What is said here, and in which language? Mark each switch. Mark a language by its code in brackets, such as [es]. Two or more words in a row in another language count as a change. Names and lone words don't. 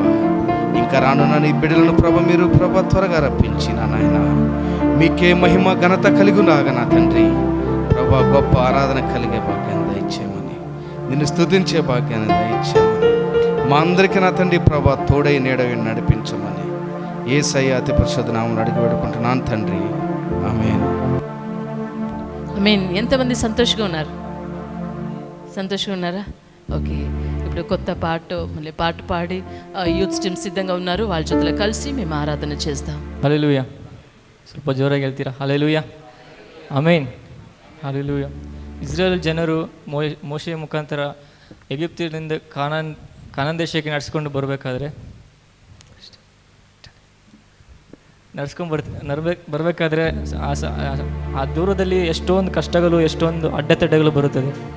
[te] ఇంకా రానున్న నీ బిడ్డలను ప్రభా మీరు ప్రభా త్వరగా రప్పించి నా నాయన మీకే మహిమ ఘనత కలిగినాగా నా తండ్రి ప్రభా గొప్ప ఆరాధన కలిగే భాగ్యాన్ని దయచేయమని, నిన్ను స్తుతించే భాగ్యాన్ని దయచేయమని, మా అందరికీ నా తండ్రి ప్రభా తోడై నీడై నడిపించమని యేసయ్య అతి పరిశుద్ధ నామమున అడిగి వేడుకుంటున్నాను తండ్రి. ఆమేన్. ఆమేన్. ఎంతమంది సంతోషంగా ఉన్నారు? సంతోషంగా ఉన్నారా? ఓకే, ఇప్పుడు కొత్త మళ్ళీ పాట పాడి [en] youth team [te] సిద్ధంగా ఉన్నారు. వాళ్ళ జೊತೆలో కలిసి మేము ఆరాధన చేస్తాం. హల్లెలూయా. [kn] ಸ್ವಲ್ಪ ಜೋರಾಗಿ ಹೇಳ್ತೀರಾ? ಹಲ್ಲೆಲೂಯಾ, ಆಮೇನ್, ಹಲ್ಲೆಲೂಯಾ. ಇಸ್ರೇಲ್ ಜನರು ಮೋಶೆಯ ಮುಖಾಂತರ ಎಗಿಪ್ತಿನಿಂದ ಕಾನಾನ್ ದೇಶಕ್ಕೆ ನಡೆಸ್ಕೊಂಡು ಬರಬೇಕಾದ್ರೆ ಬರಬೇಕಾದ್ರೆ ಆ ದೂರದಲ್ಲಿ ಎಷ್ಟೊಂದು ಕಷ್ಟಗಳು, ಎಷ್ಟೊಂದು ಅಡ್ಡತಡ್ಡೆಗಳು ಬರುತ್ತದೆ.